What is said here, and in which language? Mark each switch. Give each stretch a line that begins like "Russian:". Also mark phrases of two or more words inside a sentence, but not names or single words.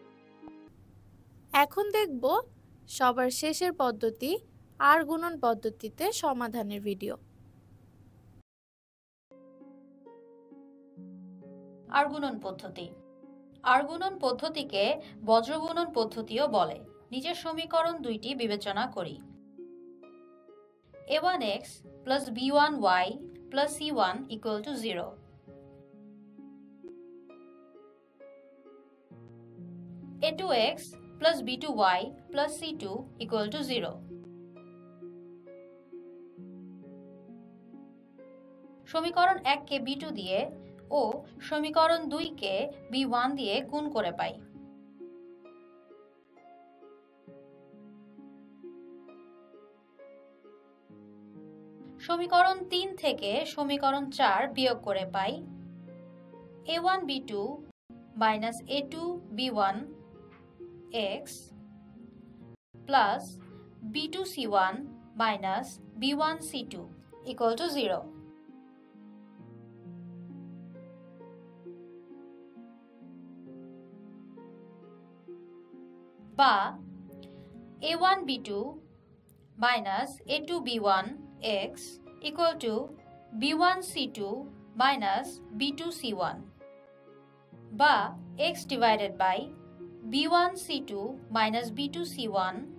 Bangla: এখন দেখব সবার শেষের পদ্ধতি আর গুণন পদ্ধতিতে সমাধানের ভিডিও। আর গুণন পদ্ধতি। আর গুণন পদ্ধতিকে বজ্রগুণন পদ্ধতিও বলে। নিচের সমীকরণ দুইটি বিবেচনা করি। a1x + b1y + c1 = 0। a2x + b2y + c2 = 0। সমীকরণ 1কে b2 দিয়ে ও সমীকরণ 2কে b1 দিয়ে গুণ করে পাই। সমীকরণ 3 থেকে সমীকরণ 4 বিয়োগ করে পাই a1b2 - a2b1 x + b2c1 - b1c2 = 0। বা a1b2 - a2b1 x = b1c2 - b2c1, বা x
English: divided by
Bangla: b1c2 - b2c1